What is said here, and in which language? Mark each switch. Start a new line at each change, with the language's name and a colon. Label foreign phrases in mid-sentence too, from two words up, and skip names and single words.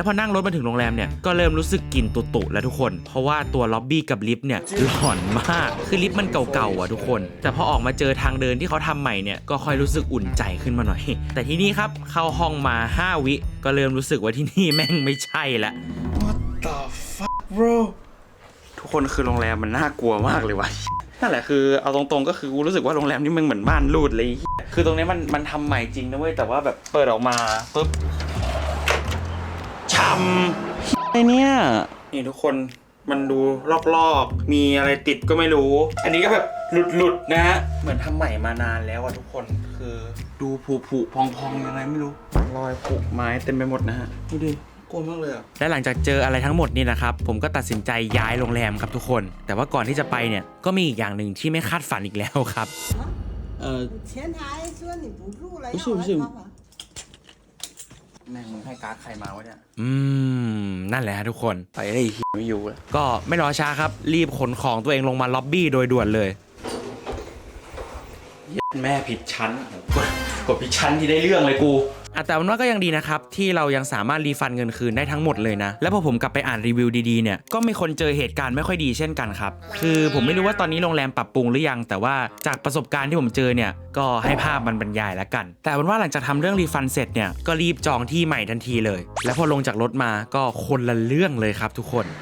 Thai: พอนั่งรถมาถึงโรงแรมเนี่ยก็เริ่มรู้สึกกลิ่นตุๆแล้วทุกคนเพราะว่าตัวล็อบบี้กับลิฟต์เนี่ยหลอนมากคือลิฟต์มันเก่าๆอ่ะทุกคนแต่พอออกมาเจอทางเดินที่เขาทำใหม่เนี่ยก็ค่อยรู้สึกอุ่นใจขึ้นมาหน่อยแต่ที่นี่ครับเข้าห้องมา5 วิก็เริ่มรู้สึกว่าที่นี่แม่งไม่ใช่ละ
English: What the fuck bro
Thai: ทุกคนคือโรงแรมมันน่ากลัวมากเลยวะนั่นแหละคือเอาตรงๆก็คือกูรู้สึกว่าโรงแรมนี่มันเหมือนม่านรูดเลยคือตรงนี้มันทำใหม่จริงนะเว้ยแต่ว่าแบบเปิดออกมาปุ๊บ ช้ำไอเนี่ยนี่ทุกคนมันดูลอกๆมีอะไรติดก็ไม่รู้อันนี้ก็แบบหลุดนะฮะเหมือนทำใหม่มานานแล้วอะทุกคนคือดูผุพองยังไงไม่รู้รอยผุไม้เต็มไปหมดนะฮะดูดิกลัวมากเลยอะและหลังจากเจออะไรทั้งหมดนี่นะครับผมก็ตัดสินใจย้ายโรงแรมครับทุกคนแต่ว่าก่อนที่จะไปเนี่ยก็มีอีกอย่างหนึ่งที่ไม่คาดฝันอีกแล้วครับ
Chinese: 前台说你不住了，
Thai: 不是แม่งมึงให้การ์ดใครมาวะเนี่ยนั่นแหละทุกคนไปไอ้ไม่อยู่แล้วก็ไม่รอช้าครับรีบขนของตัวเองลงมาล็อบบี้โดยด่วนเลย แม่ผิดชั้นกดผิดชั้นที่ได้เรื่องเลยกูแต่มันว่าก็ยังดีนะครับที่เรายังสามารถรีฟันเงินคืนได้ทั้งหมดเลยนะแล้วพอผมกลับไปอ่านรีวิวดีๆเนี่ยก็มีคนเจอเหตุการณ์ไม่ค่อยดีเช่นกันครับคือผมไม่รู้ว่าตอนนี้โรงแรมปรับปรุงหรือยังแต่ว่าจากประสบการณ์ที่ผมเจอเนี่ยก็ให้ภาพมันบรรยายแล้วกันแต่มันว่าหลังจากทำเรื่องรีฟันเสร็จเนี่ยก็รีบจองที่ใหม่ทันทีเลยแล้วพอลงจากรถมาก็คนละเรื่องเลยครับทุกคน